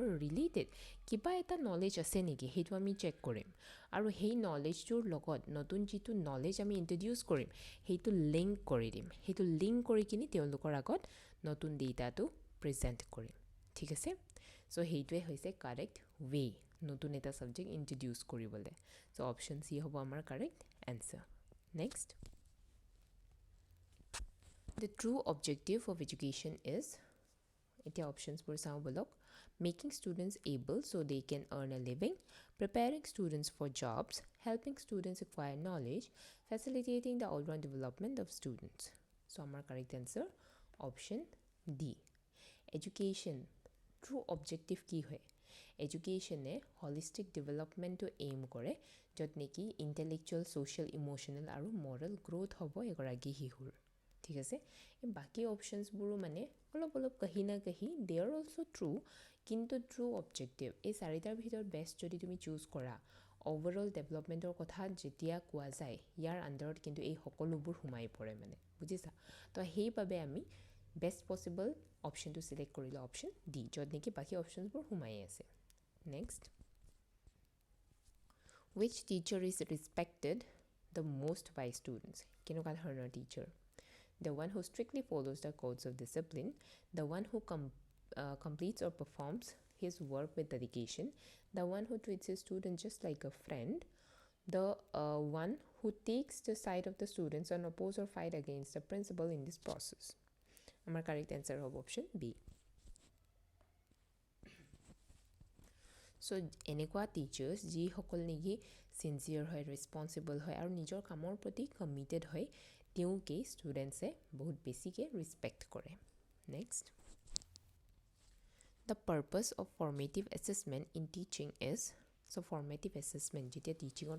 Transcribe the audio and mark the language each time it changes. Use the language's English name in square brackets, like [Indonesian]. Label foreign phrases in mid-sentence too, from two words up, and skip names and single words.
[Assamese] ৰিলেটেড কিবা এটা নলেজ আছে নেকি সেইটো আমি চেক কৰিম আৰু সেই নলেজটোৰ লগত নতুন যিটো নলেজ আমি ইন্ট্ৰডিউচ কৰিম সেইটো লিংক কৰি দিম সেইটো লিংক কৰি কিনি তেওঁলোকৰ আগত নতুন ডেটাটো প্ৰেজেণ্ট কৰিম ঠিক আছে চ' সেইটোৱে হৈছে [English] correct way [Assamese] নতুন এটা ছাবজেক্ট ইন্ট্ৰডিউচ কৰিবলৈ চ' [English] option C [Assamese] হ'ব আমাৰ [English] correct answer next The true objective of education is [Assamese] এতিয়া অপশ্যনছবোৰ চাওঁ বলক [English] making students able so they can earn a living, preparing students for jobs, helping students acquire knowledge, facilitating the all-round development of students. So our correct answer option D. Education true objective [Assamese] কি হয় এডুকেশ্যনে [English] holistic development to aim [Assamese] কৰে য'ত নেকি [English] intellectual, social, emotional [Assamese] আৰু [English] moral growth [Assamese] হ'ব এগৰাকী শিশুৰ ঠিক আছে বাকি অপশ্যনছবোৰো মানে অলপ [Hindi] कहीं न कहीं [English] they are also true [Assamese] কিন্তু [English] true objective [Assamese] এই চাৰিটাৰ ভিতৰত বেষ্ট যদি তুমি চুজ কৰা [English] overall development [Assamese] কথা যেতিয়া কোৱা যায় ইয়াৰ আণ্ডাৰত কিন্তু এই সকলোবোৰ সোমাই পৰে মানে বুজিছা তো সেইবাবে আমি [English] best possible option [Assamese] চিলেক্ট কৰিলোঁ [English] option D [Assamese] য'ত নেকি বাকী অপশ্যনছবোৰ সোমাই আছে নেক্সট [English] which teacher is respected the most by students [Assamese] কেনেকুৱা ধৰণৰ টিচাৰ [English] the one who strictly follows the codes of discipline, the one who completes or performs his work with dedication, the one who treats his student just like a friend, the one who takes the side of the students and oppose or fight against the principal in this process. Our correct answer of option B. So, [Assamese] এনেকুৱা টিচাৰ্ছ যিসকল নেকি চিনচিয়াৰ হয় ৰেছপনচিবল হয় আৰু নিজৰ কামৰ প্ৰতি কমিটেড হয় তেওঁকে ষ্টুডেণ্টছে বহুত বেছিকৈ ৰেছপেক্ট কৰে [English] Next the purpose of formative assessment in teaching is so' formative assessment [Assamese] যেতিয়া টিচিঙত